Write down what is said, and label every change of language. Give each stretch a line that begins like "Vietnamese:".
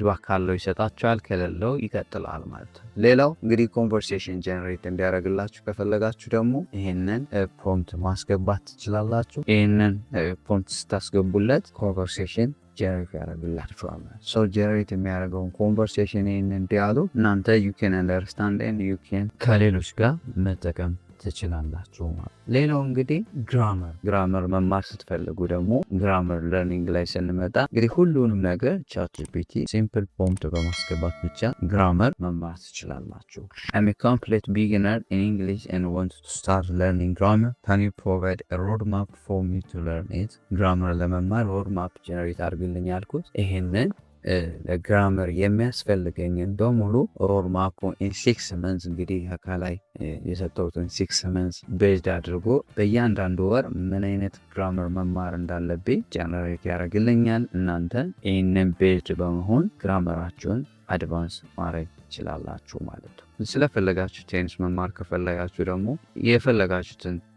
Amharic: ካለው ይሰጣችኋል፣ ከሌለው ይቀጥላል ማለት ነው። ሌላው እንግዲህ ኮንቨርሴሽን ጀነሬት እንዲያደርግላችሁ ከፈለጋችሁ ደግሞ ይህንን ፕሮምፕት ማስገባት ትችላላችሁ። ይህንን ፕሮምፕት ስታስገቡለት ኮንቨርሴሽን ጀነሬት ያደርግላችኋል። ሰው ጀነሬት የሚያደርገውን ኮንቨርሴሽን ይህንን ዲያሎግ እናንተ
English: ዩ ካን አንደርስታንድ ኤንድ ዩ ካን
Amharic: ከሌሎች ጋር መጠቀም ትችላላችሁ ማለት። ሌላው እንግዲህ ግራመር መማር ስትፈልጉ ደግሞ ግራመር ለርኒንግ ላይ ስንመጣ እንግዲህ ሁሉንም ነገር ቻትጂፒቲ ሲምፕል ፕሮምፕት በማስገባት ብቻ ግራመር መማር ትችላላችሁ።
English: I'm a complete beginner in English and want to start learning grammar. Can you provide a roadmap for me to learn it?
Amharic: ግራመር ለመማር ሮድማፕ ጀነሬት አድርግልኝ ያልኩት ይሄንን ለግራመር የሚያስፈልገኝን በሙሉ ሮድማፑ ኢን 6 መንዝ እንግዲህ ከላይ የሰጠሁትን 6 መንዝ ቤዝድ አድርጎ በእያንዳንዱ ወር ምን አይነት ግራመር መማር እንዳለብኝ ጀነሬት ያደርግልኛል። እናንተ ይህንን ቤዝድ በመሆን ግራመራችሁን አድቫንስ ማድረግ ትችላላችሁ ማለት ነው። ስለፈለጋችሁ ቴንስ መማር ከፈለጋችሁ ደግሞ የፈለጋችሁትን